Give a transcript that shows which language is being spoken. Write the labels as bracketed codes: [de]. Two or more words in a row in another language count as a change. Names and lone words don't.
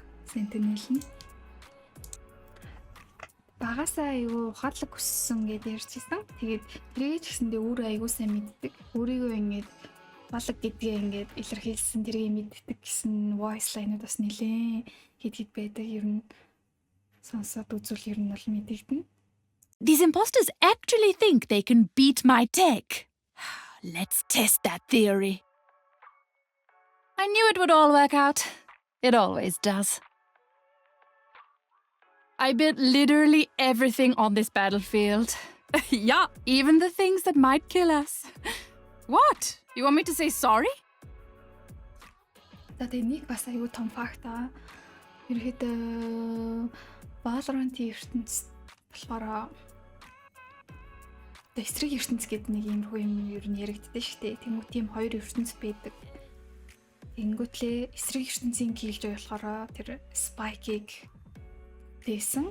[mn] Sentinel нь багасаа айгүй ухаалаг өссөн гэдээ ярьчихсан. Тэгээд тэрийг ч гэсэндээ өөрөө айгүй сайн мэддэг. Өөрийгөө ингэж балаг гэдгээ ингэж илэрхийлсэн тэрийг мэддэг гэсэн [en] voice line- [mn] ууд бас нэлээ хэд байдаг. Ер нь сонсоод үзвэл ер нь бол мэдэгдэнэ. [en] These imposters actually think they can beat my tech. Let's test that theory. I knew it would all work out. It always does. I built literally everything on this battlefield. Yeah, even the things that might kill us. What? You want me to say sorry? [mn] Тэгээд нэг бас аюу том факт аа. Ерөөдөө Valorant-ийн ертөнцид болохоор эсрэг ертөнц гэдэг нэг юм ер нь яригддаг шүү дээ. Тэнгүү тийм хоёр ертөнц байдаг. Тэнгүүтлээ эсрэг ертөнцийн Killjoy болохоор тэр Spike-ийг дээсэн.